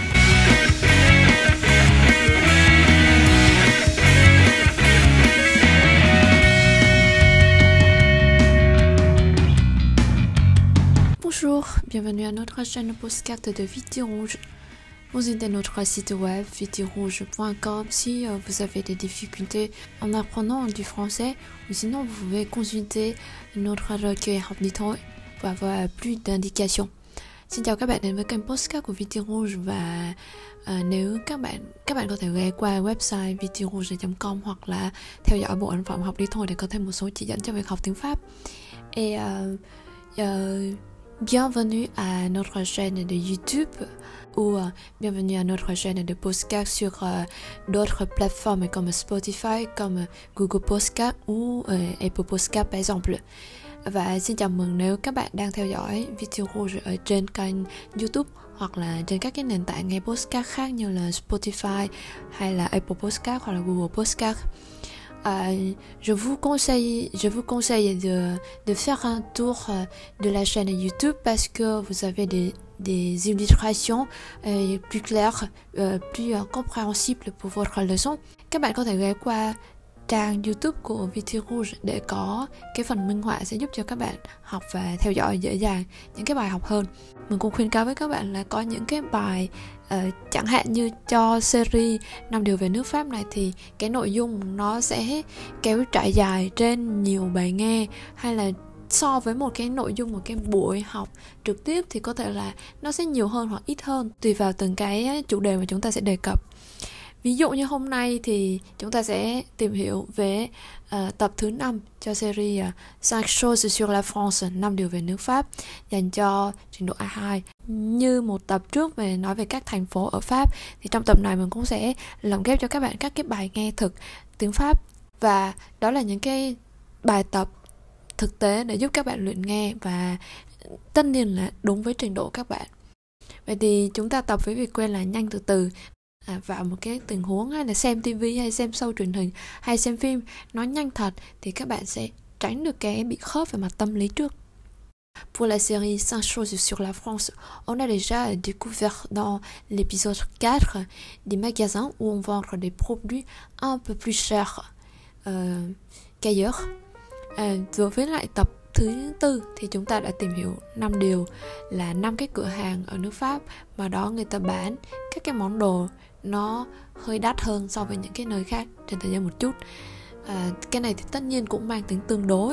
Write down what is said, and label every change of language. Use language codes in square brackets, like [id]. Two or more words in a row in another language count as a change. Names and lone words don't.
[fr] Bonjour, bienvenue à notre chaîne podcast de Viti Rouge. Visitez notre site web vitirouge.com si vous avez des difficultés en apprenant du français, ou sinon vous pouvez consulter notre recueil học đi thôi pour avoir plus d'indications. [vi] Xin chào các bạn đến với kênh podcast của Viti Rouge, và nếu các bạn có thể ghé qua website vitirouge.com hoặc là theo dõi bộ ấn phẩm học đi thôi để có thêm một số chỉ dẫn cho việc học tiếng Pháp. [fr] Et bienvenue à notre chaîne de YouTube ou bienvenue à notre chaîne de podcast sur d'autres plateformes comme Spotify, comme Google Podcast ou Apple Podcast par exemple. [vi] Và xin chào mừng nếu các bạn đang theo dõi Viti Rouge ở trên kênh YouTube hoặc là trên các cái nền tảng nghe podcast khác như là Spotify hay là Apple Podcast hoặc là Google Podcast. [fr] Je vous conseille de faire un tour de la chaîne YouTube parce que vous avez des illustrations plus claires, plus compréhensibles pour votre leçon. [vi] Các bạn có thể ghé qua trang YouTube của Viti Rouge để có cái phần minh họa sẽ giúp cho các bạn học và theo dõi dễ dàng những cái bài học hơn. Mình cũng khuyến cáo với các bạn là có những cái bài chẳng hạn như cho series 5 điều về nước Pháp này thì cái nội dung nó sẽ kéo trải dài trên nhiều bài nghe, hay là so với một cái nội dung, một cái buổi học trực tiếp thì có thể là nó sẽ nhiều hơn hoặc ít hơn tùy vào từng cái chủ đề mà chúng ta sẽ đề cập. Ví dụ như hôm nay thì chúng ta sẽ tìm hiểu về tập thứ 5 cho series 5 choses sur la France, 5 điều về nước Pháp, dành cho trình độ A2. Như một tập trước về nói về các thành phố ở Pháp, thì trong tập này mình cũng sẽ lồng ghép cho các bạn các cái bài nghe thực tiếng Pháp. Và đó là những cái bài tập thực tế để giúp các bạn luyện nghe và tất nhiên là đúng với trình độ các bạn. Vậy thì chúng ta tập với việc quen là nhanh từ từ. Vào một cái tình huống hay là xem tivi hay xem show truyền hình hay xem phim nói nhanh thật thì các bạn sẽ tránh được cái bị khớp về mặt tâm lý trước. [fr] Pour la série 5 choses sur la France, on a déjà découvert dans l'épisode 4 des magasins où on vend des produits un peu plus chers qu'ailleurs. [vi] Đối với lại tập thứ 4 thì chúng ta đã tìm hiểu 5 điều là 5 cái cửa hàng ở nước Pháp mà đó người ta bán các cái món đồ nó hơi đắt hơn so với những cái nơi khác trên thế giới một chút. Cái này thì tất nhiên cũng mang tính tương đối.